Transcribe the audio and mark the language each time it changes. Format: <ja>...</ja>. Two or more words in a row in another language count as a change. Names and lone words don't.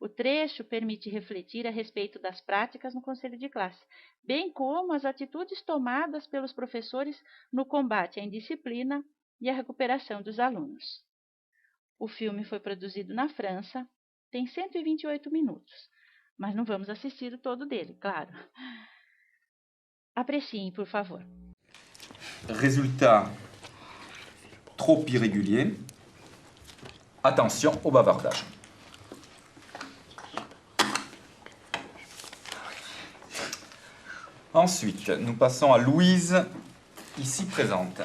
<pt>O trecho permite refletir a respeito das práticas no conselho de classe, bem como as atitudes tomadas pelos professores no combate à indisciplina e à recuperação dos alunos. O filme foi produzido na França, tem 128 minutos, mas não vamos assistir o todo dele, claro. Apreciem, por favor.</pt> <fr>Résultat trop irrégulier. Attention au bavardage. Ensuite, nous passons à Louise, ici présente.</fr>